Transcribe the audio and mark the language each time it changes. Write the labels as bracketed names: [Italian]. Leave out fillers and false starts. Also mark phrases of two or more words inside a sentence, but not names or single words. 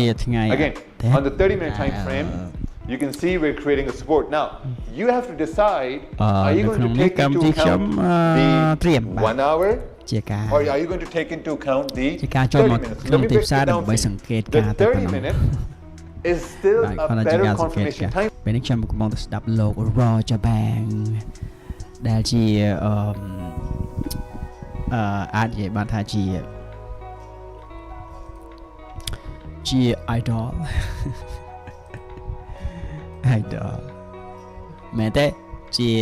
[English] Again, on the 30-minute time frame, you can see we're creating a support. Now, you have to decide, are you going to take into account the 1 hour or are you going to take into account the 30 minutes? Let me break it down for you. The 30 minute is still a better confirmation time. [Khmer] ពេលនេះខ្ញុំកំពុងតែស្ដាប់លោក Roger Bang ដែលជាអាចនិយាយបានថាជា idol មែនទេជា